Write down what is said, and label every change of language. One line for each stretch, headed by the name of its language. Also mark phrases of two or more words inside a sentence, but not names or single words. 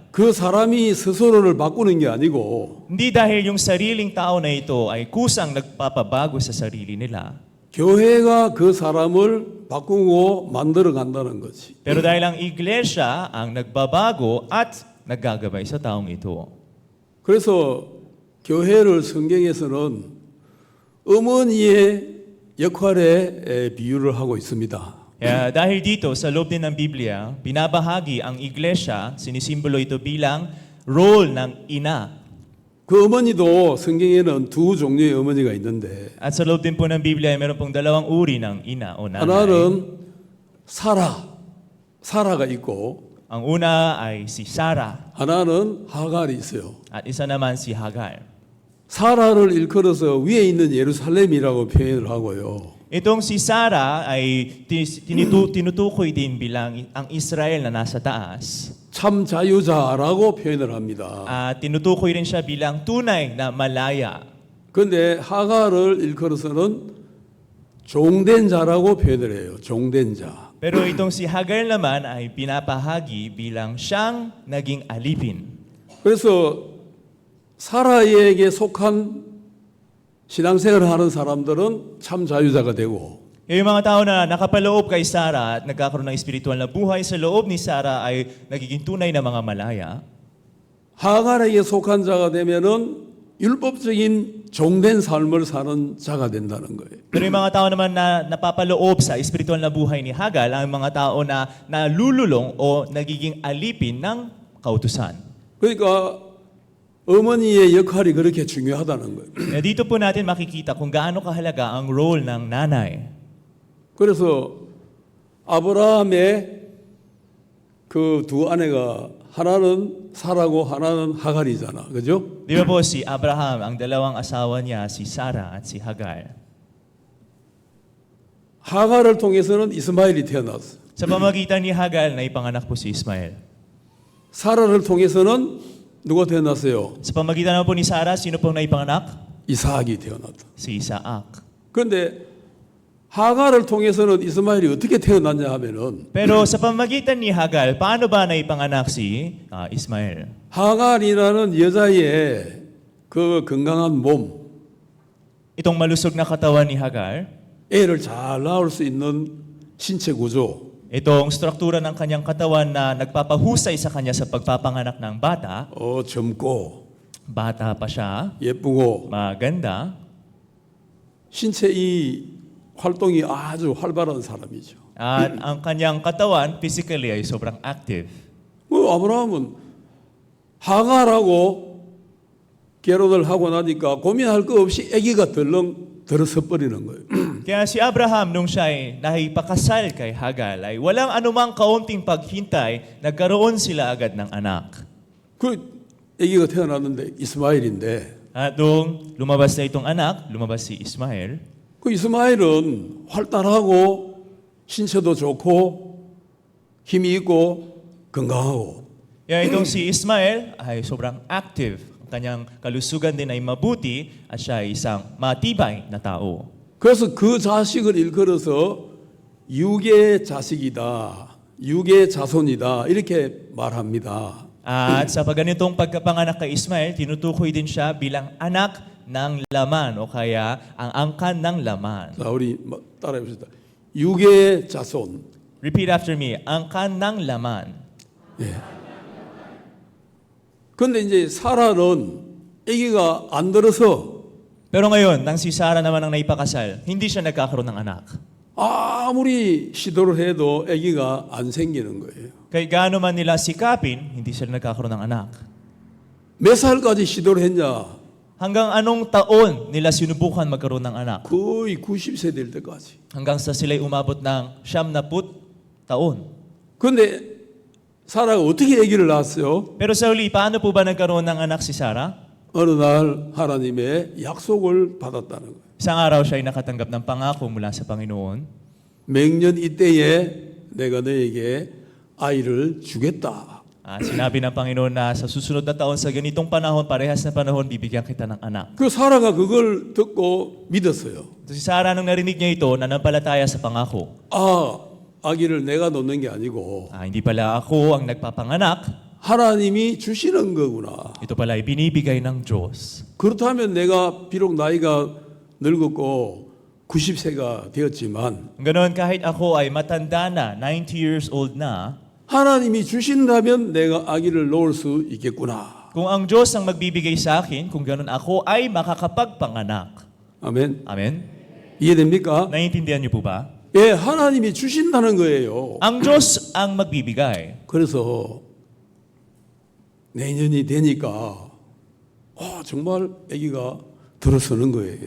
Korean: 그 사람이 스스로를 바꾸는 게 아니고
Filipino: Hindi dahil yung sariling tao na ito ay kusang nagpapabago sa sarili nila,
Korean: 교회가 그 사람을 바꾸고 만들어 간다는 거지.
Filipino: pero dahil ang iglesia ang nagbabago at naggagabay sa taong ito.
Korean: 그래서 교회를 성경에서는 어머니의 역할에 비유를 하고 있습니다.
Filipino: Kaya dahil dito, sa loob din ng Biblia, binabahagi ang iglesia, sinisimbolo ito bilang role ng ina.
Korean: 그 어머니도 성경에는 두 종류의 어머니가 있는데
Filipino: At sa loob din po ng Biblia, meron pong dalawang uri ng ina o nanay.
Korean: 하나는 사라가 있고
Filipino: Ang una ay si Sarah
Korean: 하나는 하갈이 있어요.
Filipino: at isa naman si Hagar.
Korean: 사라를 일컬어서 위에 있는 예루살렘이라고 표현을 하고요.
Filipino: Itong si Sarah ay tinutukoy din bilang ang Israel na nasa taas.
Korean: 참 자유자라고 표현을 합니다.
Filipino: At tinutukoy rin siya bilang tunay na malaya.
Korean: 그런데 하갈을 일컬어서는 종된 자라고 표현을 해요. 종된 자.
Filipino: Pero itong si Hagar naman ay pinapahagi bilang siyang naging alipin.
Korean: 그래서 사라에게 속한 신앙생활을 하는 사람들은 참 자유자가 되고
Filipino: Yung mga tao na nakapaloob kay Sarah at nagkakaroon ng espiritual na buhay sa loob ni Sarah ay nagiging tunay na mga malaya.
Korean: 하갈에게 속한 자가 되면은 율법적인 종된 삶을 사는 자가 된다는 거예요.
Filipino: Pero yung mga tao naman na napapaloob sa espiritual na buhay ni Hagal, ang mga tao na nalululong o nagiging alipin ng kautusan.
Korean: 그러니까 어머니의 역할이 그렇게 중요하다는 거예요.
Filipino: Dito po natin makikita kung gaano kahalaga ang role ng nanay.
Korean: 그래서 아브라함의 그 두 아내가 하나는 사라고 하나는 하갈이잖아. 그죠?
Filipino: Di ba po si Abraham, ang dalawang asawa niya, si Sarah at si Hagar.
Korean: 하갈을 통해서는 이스마엘이 태어났어.
Filipino: Sa pamagitan ni Hagar, naipanganak po si Ismael.
Korean: 사라를 통해서는 누가 태어났어요?
Filipino: Sa pamagitan naman po ni Sarah, sino pong naipanganak?
Korean: 이삭이 태어났다.
Filipino: Si Isaac.
Korean: 그런데 하갈을 통해서는 이스마엘이 어떻게 태어났냐 하면은
Filipino: Pero sa pamagitan ni Hagar, paano ba naipanganak si Ismael?
Korean: 하갈이라는 여자의 그 건강한 몸,
Filipino: Itong malusog na katawan ni Hagar,
Korean: 애를 잘 낳을 수 있는 신체 구조,
Filipino: itong struktura ng kanyang katawan na nagpapahusay sa kanya sa pagpapanganak ng bata,
Korean: 젊고
Filipino: bata pa siya,
Korean: 예쁘고
Filipino: maganda,
Korean: 신체 이 활동이 아주 활발한 사람이죠.
Filipino: at ang kanyang katawan physically ay sobrang active.
Korean: 아브라함은 하갈하고 결혼을 하고 나니까 고민할 거 없이 아기가 덜렁 들어서 버리는 거예요.
Filipino: Kaya si Abraham, nung siya ay nakipakasal kay Hagar, ay walang anumang kaunting paghintay, nagkaroon sila agad ng anak.
Korean: 그 아기가 태어났는데 이스마엘인데
Filipino: At nung lumabas na itong anak, lumabas si Ismael,
Korean: 그 이스마엘은 활달하고 신체도 좋고 힘이 있고 건강하고
Filipino: kaya itong si Ismael ay sobrang active. Ang kanyang kalusugan din ay mabuti at siya ay isang matibay na tao.
Korean: 그래서 그 자식을 일컬어서 육의 자식이다, 육의 자손이다 이렇게 말합니다.
Filipino: At sa pagganitong pagkapanganak kay Ismael, tinutukoy din siya bilang anak ng laman o kaya ang angkan ng laman.
Korean: 자, 우리 따라해 봅시다. 육의 자손.
English: Repeat after me,
Filipino: angkan ng laman.
Korean: 예. 근데 이제 사라는 아기가 안 들어서
Filipino: Pero ngayon, nang si Sarah naman ang naipakasal, hindi siya nagkakaroon ng anak.
Korean: 아무리 시도를 해도 아기가 안 생기는 거예요.
Filipino: Kaya gaano man nila sikapin, hindi sila nagkakaroon ng anak.
Korean: 몇 살까지 시도를 했냐?
Filipino: Hanggang anong taon nila sinubukan magkaroon ng anak?
Korean: 거의 90세 될 때까지.
Filipino: Hanggang sa sila'y umabot ng 90 taon.
Korean: 근데 사라가 어떻게 아기를 낳았어요?
Filipino: Pero sa huli, paano po ba nagkaroon ng anak si Sarah?
Korean: 어느 날 하나님의 약속을 받았다는 거예요.
Filipino: Isang araw siya ay nakatanggap ng pangako mula sa Panginoon.
Korean: 맹년 이때에 내가 너에게 아이를 주겠다.
Filipino: Sinabi ng Panginoon na sa susunod na taon, sa ganitong panahon, parehas na panahon, bibigyan kita ng anak.
Korean: 그 사라가 그걸 듣고 믿었어요.
Filipino: So si Sarah, nung narinig niya ito, nanampalataya sa pangako.
Korean: 아기를 내가 놓는 게 아니고
Filipino: Hindi pala ako ang nagpapanganak.
Korean: 하나님이 주시는 거구나.
Filipino: Ito pala ay binibigay ng Diyos.
Korean: 그렇다면 내가 비록 나이가 늙었고 90세가 되었지만
Filipino: Ganoon, kahit ako ay matanda na, 90
English: years old
Filipino: na,
Korean: 하나님이 주신다면 내가 아기를 놓을 수 있겠구나.
Filipino: kung ang Diyos ang magbibigay sa akin, kung ganoon ako ay makakapagpanganak.
Korean: 아멘.
Filipino: Amen?
Korean: 이해됩니까?
Filipino: Naiintindihan niyo po ba?
Korean: 예, 하나님이 주신다는 거예요.
Filipino: Ang Diyos ang magbibigay.
Korean: 그래서 내년이 되니까 정말 아기가 들어서는 거예요.